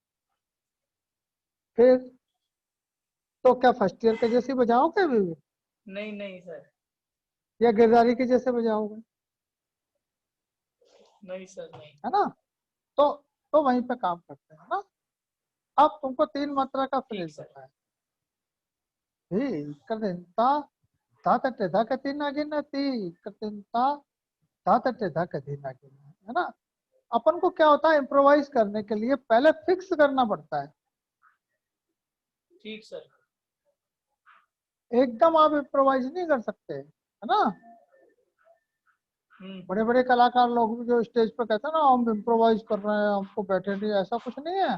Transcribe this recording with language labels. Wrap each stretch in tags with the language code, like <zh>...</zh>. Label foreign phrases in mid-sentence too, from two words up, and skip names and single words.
<hi>फिर तो क्या</hi> <en>first year</en> <hi>के जैसे बजाओगे अभी भी, नहीं नहीं सर। या गिरधारी के जैसे बजाओगे? नहीं सर नहीं। है ना? तो वहीं पे काम करते हैं ना। अब तुमको तीन मात्रा का फ्रेज ठीक सर। बताया। धी कदिंता धातटे धाकती नागिन ती कदिंता धातटे धाकती नागिन। है ना? अपन को क्या होता है, इम्प्रोवाइज करने के लिए पहले फिक्स करना पड़ता है। ठीक सर। एकदम आप इम्प्रोवाइज नहीं कर सकते, है ना? बड़े हम्म। बड़े कलाकार लोग भी जो स्टेज पे कहते हैं ना, हम इम्प्रोवाइज कर रहे हैं, हमको बैठे नहीं, ऐसा कुछ नहीं है।</hi>